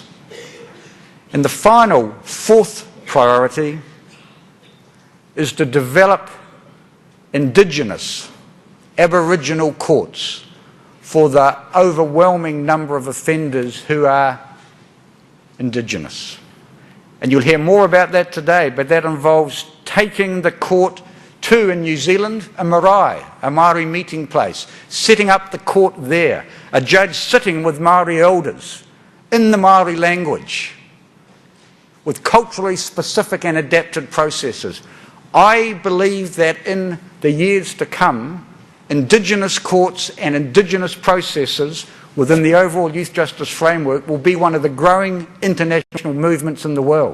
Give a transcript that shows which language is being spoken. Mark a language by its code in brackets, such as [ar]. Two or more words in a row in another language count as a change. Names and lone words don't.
[en] And the final, 4th priority is to develop Indigenous, Aboriginal courts for the overwhelming number of offenders who are Indigenous. And you'll hear more about that today, but that involves taking the court to, in New Zealand, a marae, a Māori meeting place, setting up the court there, a judge sitting with Māori elders in the Māori language, with culturally specific and adapted processes. I believe that in the years to come, Indigenous courts and Indigenous processes within the overall youth justice framework will be one of the growing international movements in the world.